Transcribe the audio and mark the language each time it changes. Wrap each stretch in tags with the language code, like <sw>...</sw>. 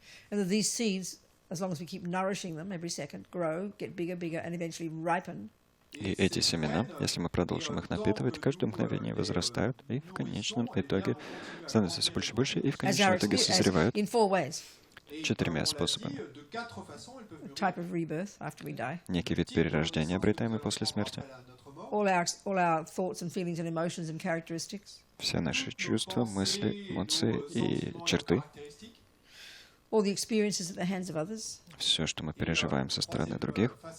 <en>And that these seeds, as long as we keep nourishing them every second, grow, get bigger, bigger, and eventually ripen.</en> <ru>И эти семена, если мы продолжим их напитывать, каждое мгновение возрастают и в конечном итоге становятся все больше и больше, и в конечном итоге созревают</ru> <en>in 4 ways.</en> <ru>4 способами.</ru> <en>A type of rebirth after we die.</en> <ru>Некий вид перерождения, обретаемый после смерти.</ru> <en>All our thoughts and feelings and emotions and characteristics.</en> <ru>Все наши чувства, мысли, эмоции и черты.</ru> <en>All the experiences at the hands of others.</en> <ru>Все, что мы переживаем со стороны других.</ru>